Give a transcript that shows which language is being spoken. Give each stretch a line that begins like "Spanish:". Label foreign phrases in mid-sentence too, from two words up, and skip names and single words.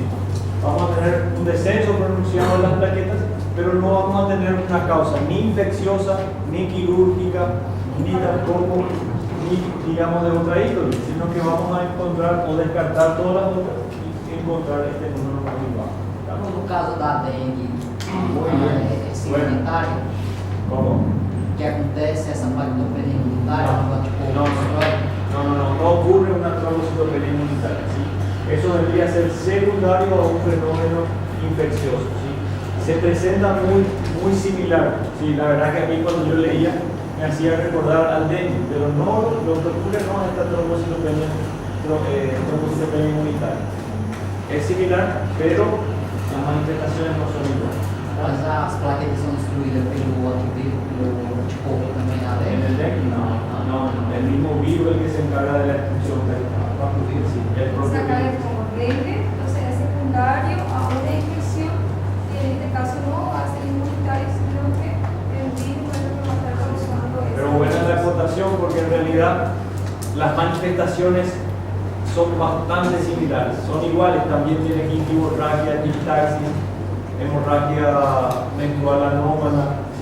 Spanish: Vamos a tener un descenso pronunciado de las plaquetas, pero no vamos a tener una causa ni infecciosa, ni quirúrgica, ni tampoco, ni digamos de otra índole, sino que vamos a encontrar o descartar todas las otras y encontrar este número más bajo.
Portuguese: No caso da dengue,
Spanish: Muy bien.
Portuguese: sanitária,
Spanish: ¿Cómo?
Portuguese: que acontece essa paritopenia imunitária,
Spanish: No ocurre una trombocitopenia inmunitaria, ¿sí? Eso debería ser secundario a un fenómeno infeccioso, ¿sí? Se presenta muy similar, ¿sí? La verdad que a mí cuando yo leía me hacía recordar al dengue, pero no, lo que ocurre no es esta trombocitopenia inmunitaria. Es similar, pero las manifestaciones no son iguales.
Portuguese: mas as plaquetas são destruídas pelo anticorpo também na
Spanish: En el dengue, no, el mismo virus el que se encarga de la destrucción del virus, sí, el propio Sacar virus. como dengue, o sea, es secundario a una infección, y en este caso no va a ser inmunitario, sino que el virus es lo que va a estar causando eso. Pero buena la acotación porque en realidad las manifestaciones son bastante similares, son iguales, también tienen gingivorragia, epistaxis, hemorragia menstrual anómala, ¿sí?